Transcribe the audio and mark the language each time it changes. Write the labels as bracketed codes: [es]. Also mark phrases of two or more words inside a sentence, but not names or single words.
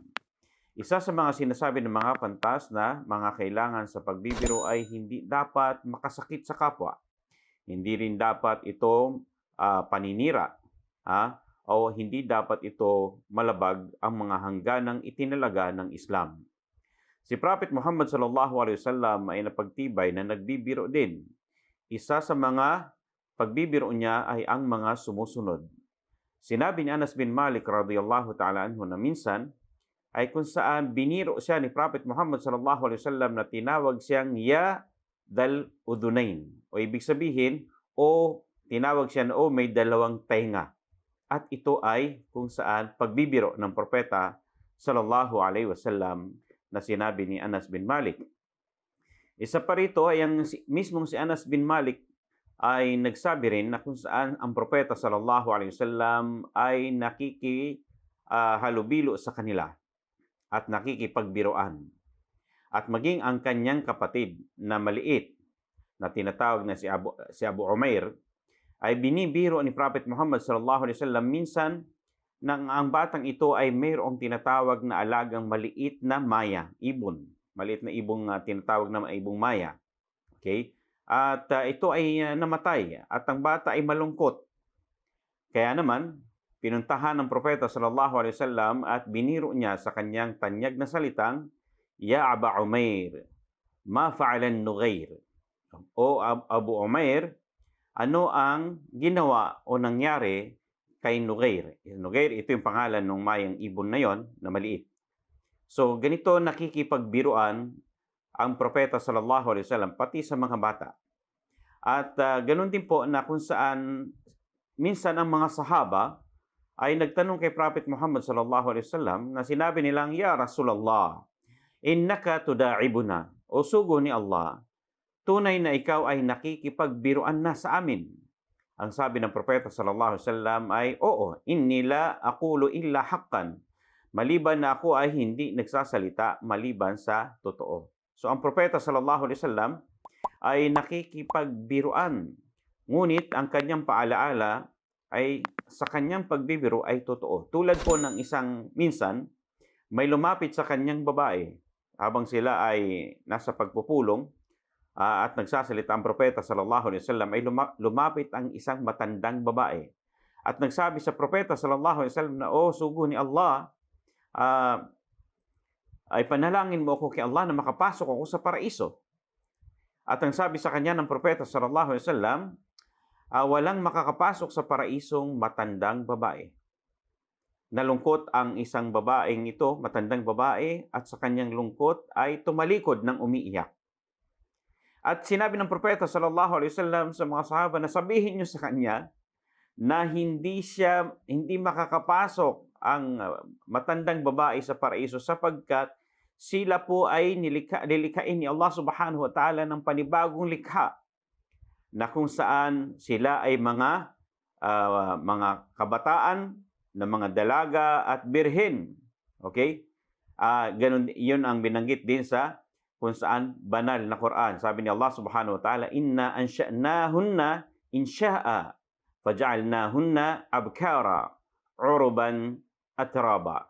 [tl] Isa sa mga sinasabi ng mga pantas na mga kailangan sa pagbibiro ay hindi dapat makasakit sa kapwa. Hindi rin dapat ito paninira, o hindi dapat ito malabag ang mga hangganang itinalaga ng Islam. Si Prophet Muhammad [ar] صلى الله عليه وسلم [tl] ay napagtibay na nagbibiro din. Isa sa mga pagbibiro niya ay ang mga sumusunod. Sinabi ni Anas bin Malik [ar] رضي الله تعالى عنه [tl] na minsan ay kung saan biniro siya ni Prophet Muhammad [ar] صلى الله عليه وسلم [tl] na tinawag siyang [ar] يا ذا الأذنين, [tl] o ibig sabihin tinawag siya na may dalawang tainga. At ito ay kung saan pagbibiro ng propeta [ar] صلى الله عليه وسلم [tl] na sinabi ni Anas bin Malik. Isa pa rito ay ang mismong si Anas bin Malik ay nagsabi rin na kung saan ang propeta [ar] صلى الله عليه وسلم [tl] ay nakikihalubilo sa kanila at nakikipagbiroan. At maging ang kanyang kapatid na maliit na tinatawag na si Abu Umair ay binibiro ni Prophet Muhammad [ar] صلى الله عليه وسلم [tl] minsan nang ang batang ito ay mayroong tinatawag na alagang maliit na maya, ibon. Maliit na ibong tinatawag na ibong maya. Okay? At ito ay namatay at ang bata ay malungkot. Kaya naman, pinuntahan ng propeta [ar] صلى الله عليه وسلم [tl] at biniro niya sa kanyang tanyag na salitang, [ar] "يا أبا عمير ما فعل النغير?" [tl] O Abu Umair, ano ang ginawa o nangyari kay Nughair? Nughair, ito yung pangalan ng mayang ibon na yon na maliit. So, ganito nakikipagbiruan ang propeta [ar] صلى الله عليه وسلم [tl] pati sa mga bata. At ganun din po na kung saan minsan ang mga sahaba ay nagtanong kay Prophet Muhammad [ar] صلى الله عليه وسلم [tl] na sinabi nilang, [ar] "يا رسول الله إنك تداعبنا." [tl] O sugo ni Allah, tunay na ikaw ay nakikipagbiruan na sa amin. Ang sabi ng propeta [ar] صلى الله عليه وسلم [tl] ay, "Oo, [ar] إني لا أقول إلا حقا." [tl] Maliban na ako ay hindi nagsasalita maliban sa totoo. So ang propeta [ar] صلى الله عليه وسلم [tl] ay nakikipagbiruan. Ngunit ang kanyang paalaala ay sa kanyang pagbibiro ay totoo. Tulad po ng isang minsan, may lumapit sa kanyang babae habang sila ay nasa pagpupulong at nagsasalita ang propeta [ar] صلى الله عليه وسلم, [tl] ay lumapit ang isang matandang babae. At nagsabi sa propeta [ar] صلى الله عليه وسلم [tl] na, "O sugo ni Allah, ay panalangin mo ako kay Allah na makapasok ako sa paraiso." At ang sabi sa kanya ng propeta [ar] صلى الله عليه وسلم, [tl] walang makakapasok sa paraisong matandang babae. Nalungkot ang isang babaeng ito, matandang babae, at sa kanyang lungkot ay tumalikod ng umiiyak. At sinabi ng propeta [ar] صلى الله عليه وسلم [tl] sa mga sahaba na sabihin niyo sa kanya na hindi makakapasok ang matandang babae sa paraiso sapagkat sila po ay nilikhain ni Allah [ar] سبحانه وتعالى [tl] ng panibagong likha na kung saan sila ay mga mga kabataan, na mga dalaga at birhen. Okay? Ganun, yun ang binanggit din sa kung saan banal na Quran. Sabi ni [ar] الله سبحانه وتعالى إنا أنشأناهن إنشاء فجعلناهن أبكارا عربا أترابا.